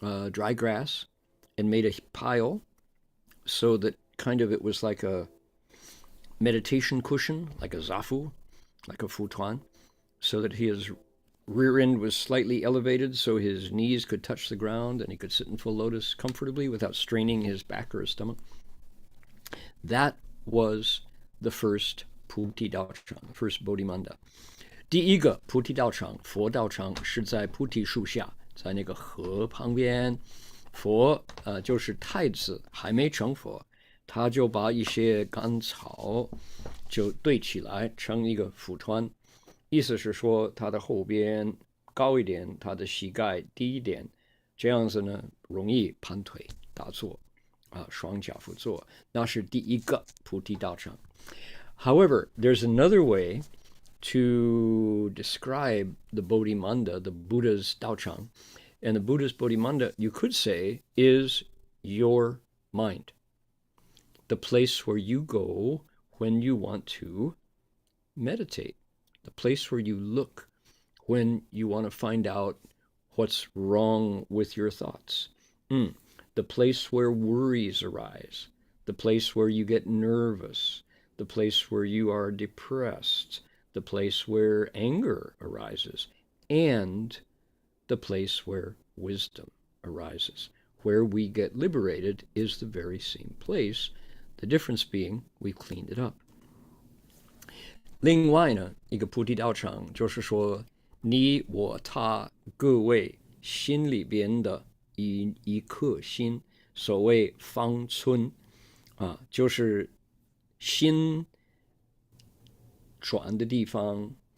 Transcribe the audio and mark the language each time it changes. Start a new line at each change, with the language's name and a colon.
English: dry grass, and made a pile so that kind of it was like a meditation cushion, like a zafu, like a futon, so that his rear end was slightly elevated so his knees could touch the ground and he could sit in full lotus comfortably without straining his back or his stomach. That was the first Puti Daochang, the first Bodhimanda.
Chinese: 第一个菩提道场，佛道场是在菩提树下，在那个河旁边。佛就是太子还没成佛，他就把一些干草就堆起来成一个蒲团，意思是说他的后边高一点，他的膝盖低一点，这样子呢容易盘腿打坐双脚趺坐，那是第一个菩提道场。
English: However, there's another way to describe the Bodhimanda, the Buddha's Daochang. And the Buddha's Bodhimanda, you could say, is your mind. The place where you go when you want to meditate. The place where you look when you want to find out what's wrong with your thoughts. The place where worries arise. The place where you get nervous. The place where you are depressed. The place where anger arises. And the place where wisdom arises. Where we get liberated is the very same place. The difference being we've cleaned it up.
Chinese: 另外呢，一个菩提道场就是说，你我他各位心里边的一颗心，所谓方寸就是心转的地方。